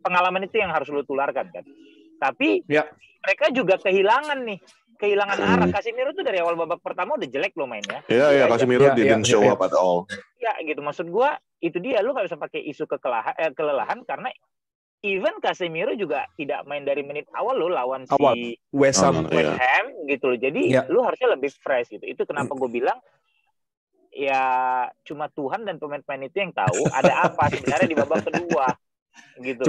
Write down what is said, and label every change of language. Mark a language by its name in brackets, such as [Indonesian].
[Indonesian] Pengalaman itu yang harus lu tularkan kan. Tapi mereka juga kehilangan arah. Casemiro tuh dari awal babak pertama udah jelek lo mainnya. [English] Iya, Casemiro didn't show up at all. [Indonesian] Ya gitu, maksud gua itu dia, lu nggak bisa pakai isu kelelahan karena [English] even [Indonesian] Casemiro juga tidak main dari menit awal lo lawan si West Ham gitu loh. Jadi lu harusnya lebih fresh gitu. Itu kenapa gue bilang ya cuma Tuhan dan pemain-pemain itu yang tahu ada apa sebenarnya di babak kedua gitu.